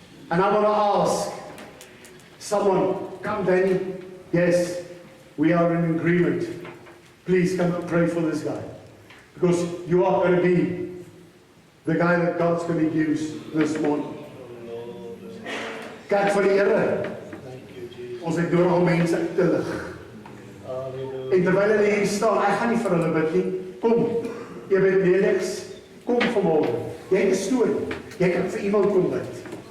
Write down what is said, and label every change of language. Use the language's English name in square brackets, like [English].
[English] And I want to ask someone, come Danny, yes, we are in agreement. Please come and pray for this guy. Because you are going to be the guy that God's going to use this morning. [Afrikaans] Kijk vir die Here. Ons het nodig om mense uit te lig. En terwyl hulle hier staan, ek gaan nie vir hulle bid nie. Kom, jy bid Felix, kom vanmôre. Jy het 'n storie. Jy kan vir iemand kom bid.